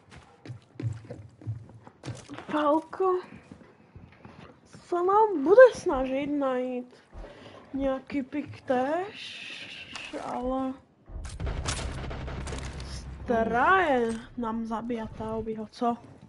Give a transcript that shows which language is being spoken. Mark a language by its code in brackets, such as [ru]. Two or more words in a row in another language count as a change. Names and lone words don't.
[sk] Falco sa nám bude snažiť najít nejaký pick též, ale Straje nám zabíja Taubyho, co?